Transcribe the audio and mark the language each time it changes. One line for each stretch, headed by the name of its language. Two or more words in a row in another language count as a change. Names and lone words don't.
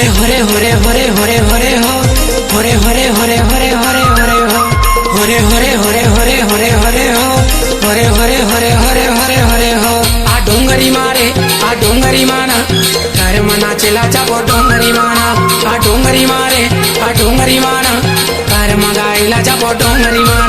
Chhattisgarhi: होरे होरे होरे होरे होरे हो होरे होरे होरे होरे होरे होरे हो होरे होरे होरे होरे होरे होरे हो होरे होरे होरे होरे होरे होरे हो आ डोंगरी मारे आ डोंगरी माना घर मना चला जाबो डोंगरी माना आ डोंगरी मारे आ डोंगरी माना घर मगाईला जाबो डोंगरी माना